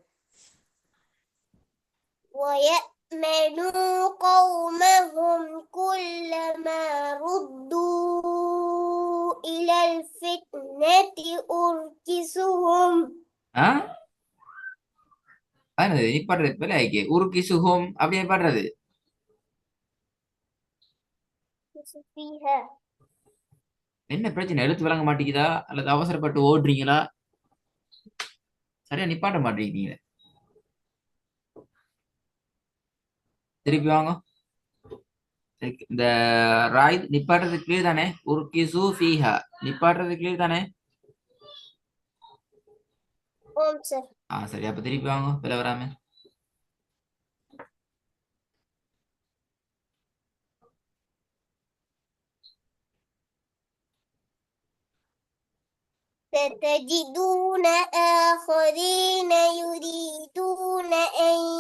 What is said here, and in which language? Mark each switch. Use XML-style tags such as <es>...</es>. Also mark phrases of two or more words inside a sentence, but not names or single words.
<ar>ويأمنوا قومهم كلما ردوا إلى الفتنة أركسهم.</ar> <ta>நிப்பாடுறது பிழை ஆயிக்கு. உருக்கி சுகம் அப்படியே பாடுறது. என்ன பிரச்சனை? எழுத்து விளங்க மாட்டேங்குதா அல்லது அவசரப்பட்டு ஓடுறீங்களா? சரியா நிப்பாட்ட மாட்டேங்கிறீங்க. திருப்பி வாங்க. இந்த ராய் நிப்பாட்டுறது கிளியர் தானே?</ta> <ar>أركسوا فيها</ar> <ta>நிப்பாட்டுறது கிளியர் தானே? சரி. அப்ப திருப்பி வாங்க. பிழை வராம.</ta> <ar>ستجدون آخرين يريدون أن</ar>